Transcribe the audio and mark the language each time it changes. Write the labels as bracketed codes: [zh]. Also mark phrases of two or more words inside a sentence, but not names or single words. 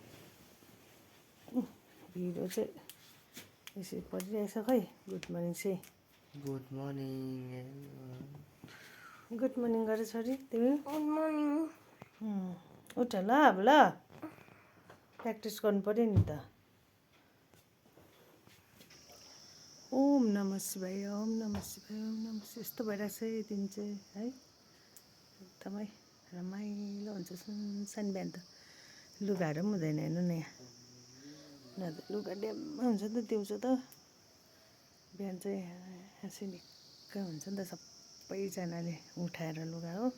[ne] भिडियो चाहिँ यसरी पढिरहेछ। खै [en] good morning [ne] चाहिँ [en] good morning. good morning [ne] गर छोरी तिमी। [en] good morning. [ne] उठ ल, अब ल प्र्याक्टिस गर्नु पऱ्यो नि त। [sa] ओम नमः शिवाय, ओम नमः शिवाय, ओम नमः शिवाय। [ne] यस्तो भइरहेको छ यो दिन चाहिँ है, एकदमै रमाइलो हुन्छ। सुनसान बिहान त लुगाहरू पनि हुँदैन हेर्नु न। यहाँ त लुगा ड्याम्मै हुन्छ नि त दिउँसो त। बिहान चाहिँ सिनिक्क हुन्छ नि त, सबैजनाले उठाएर लुगा हो।